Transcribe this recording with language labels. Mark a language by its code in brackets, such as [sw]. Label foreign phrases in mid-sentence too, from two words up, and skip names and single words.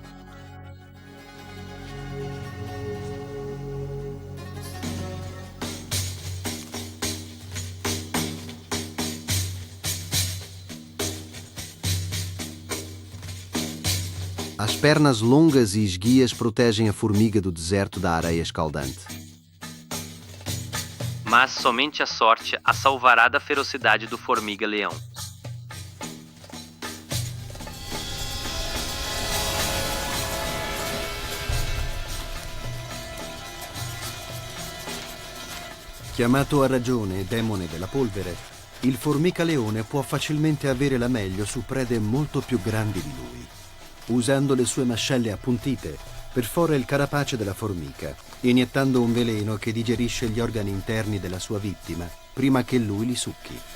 [pt] As pernas longas e esguias protegem a formiga do deserto da areia escaldante. Mas somente a sorte a salvará da ferocidade do formiga-leão. [it] Chiamato a ragione demone della polvere, il formica-leone può facilmente avere la meglio su prede molto più grandi di lui. Usando le sue mascelle appuntite, perfora il carapace della formica, iniettando un veleno che digerisce gli organi interni della sua vittima prima che lui li succhi.